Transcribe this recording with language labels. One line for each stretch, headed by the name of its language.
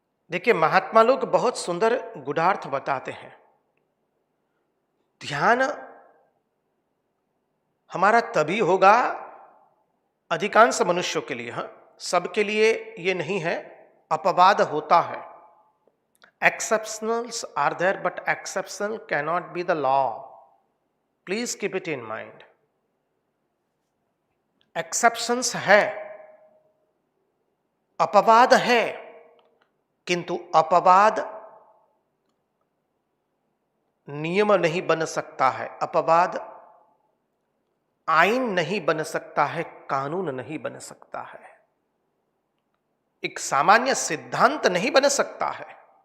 Hindi: देखिए, महात्मा लोग बहुत सुंदर गुढ़ार्थ बताते हैं। ध्यान हमारा तभी होगा, अधिकांश मनुष्यों के लिए, हाँ, सबके लिए ये नहीं है, अपवाद होता है।
English: Exceptionals are there, but exceptional cannot be the law. Please keep it in mind.
Hindi: Exceptions है, अपवाद है, किंतु अपवाद नियम नहीं बन सकता है, अपवाद आईन नहीं बन सकता है, कानून नहीं बन सकता है, एक सामान्य सिद्धांत नहीं बन सकता है।